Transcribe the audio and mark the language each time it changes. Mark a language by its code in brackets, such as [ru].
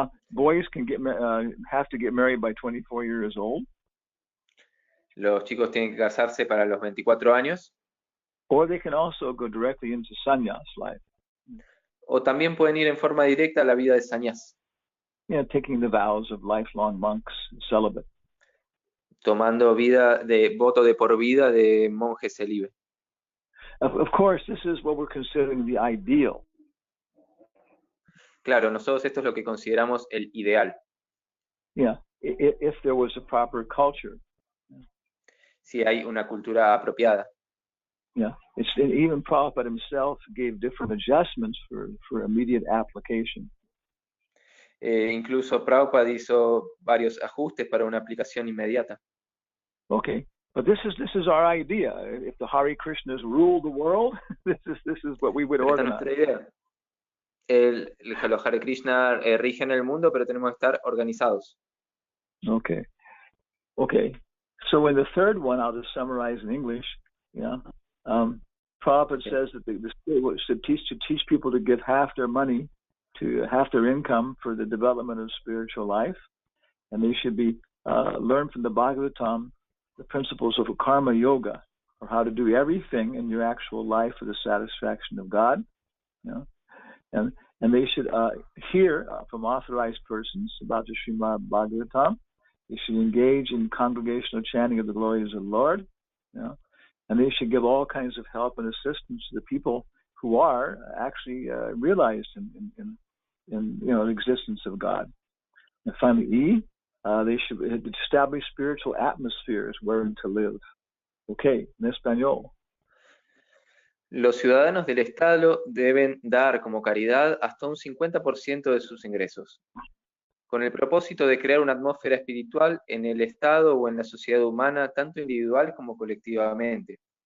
[en] Boys can have to get married by 24 years old. [es] Los chicos tienen que casarse para los 24 años. [en] Or they can also go directly into sannyas life. [es] O también pueden ir en forma directa a la vida de sannyas. [en] Yeah, taking the vows of lifelong monks, celibate. [es] Tomando vida de voto de por vida de monje célibe. [en] Of course, this is what we're considering the ideal. [es] Claro, nosotros esto es lo que consideramos el ideal. [en] Yeah, if there was a proper culture. [es] Si hay una cultura apropiada. [en] Yeah, even Prabhupada himself gave different adjustments for immediate application. [es] Incluso Prabhupada hizo varios ajustes para una aplicación inmediata. [en] Okay, but this is our idea. If the Hare Krishnas rule the world, this is what we would organize. [es] Esta es nuestra idea. Los Hare Krishna rigen el mundo, pero tenemos que estar organizados. [en] Okay. So in the third one, I'll just summarize in English. Yeah, Prabhupada says that the state should teach people to give half their money, to half their income for the development of spiritual life, and they should be learn from the Bhagavatam the principles of karma yoga, or how to do everything in your actual life for the satisfaction of God. You know? And they should hear from authorized persons about the Srimad Bhagavatam. They should engage in congregational chanting of the glories of the Lord. You know? And they should give all kinds of help and assistance to the people who are actually realized in the existence of God. And finally, E, they should establish spiritual atmospheres wherein to live. [es] Okay, en español. Los ciudadanos del Estado deben dar como caridad hasta un 50% de sus ingresos, con el propósito de crear una atmósfera espiritual en el Estado o en la sociedad humana, tanto individual como colectivamente.